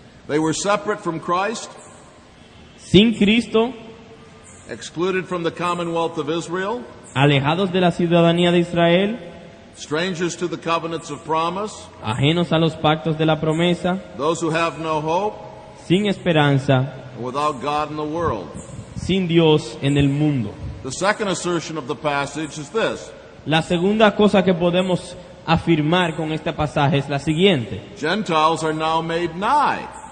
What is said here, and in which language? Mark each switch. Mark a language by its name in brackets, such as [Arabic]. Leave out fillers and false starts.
[English] They were separate from Christ, [Spanish] Sin Cristo, [English] excluded from the commonwealth of Israel, [Spanish] alejados de la ciudadanía de Israel, [English] strangers to the covenants of promise, [Spanish] ajenos a los pactos de la promesa, [English] those who have no hope, [Spanish] sin esperanza, [English] and without God in the world. [Spanish] sin Dios en el mundo. [English] The second assertion of the passage is this: [Spanish] La segunda cosa que podemos afirmar con este pasaje es la siguiente. [English] Gentiles are now made nigh.